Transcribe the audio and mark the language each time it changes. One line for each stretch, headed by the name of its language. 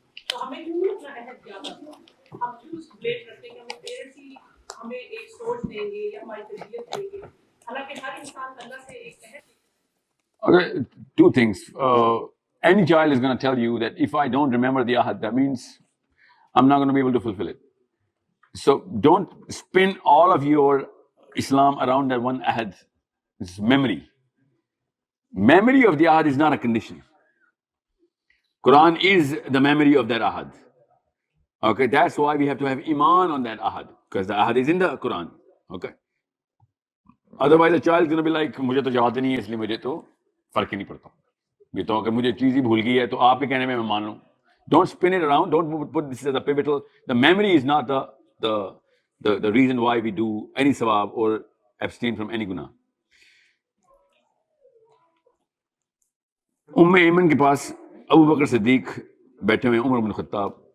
Urdu: تو ہمیں کیوں اپنا عہد یاد آتا ہے؟ ہم کیوں اس بلیٹ کرتے ہیں کہ ہمیں پیرنٹس ہی ہمیں ایک سوچ دیں گے یا ہماری تربیت دیں گے, حالانکہ ہر انسان اللہ سے ایک عہد.
English: Okay, 2 things. Any child is going to tell you that if I don't remember the ahad, that means I'm not going to be able to fulfill it. So don't spin all of your Islam around that one ahad. It's memory. Memory of the ahad is not a condition. Quran is the memory of that ahad. Okay, that's why we have to have iman on that ahad, because the ahad is in the Quran. Okay. Otherwise a child is going to be like,
Urdu: مجھے تو یاد نہیں ہے اس لیے مجھے تو فرق ہی نہیں پڑتا. یہ تو اگر مجھے چیز ہی بھول گئی ہے تو آپ کے کہنے میں مان لوں.
English: Don't spin it around. Don't put this as a pivotal. The memory is not the reason why we do any sawab or abstain from any guna.
Urdu: Aiman کے پاس ابو بکر صدیق بیٹھے ہوئے, عمر بن خطاب.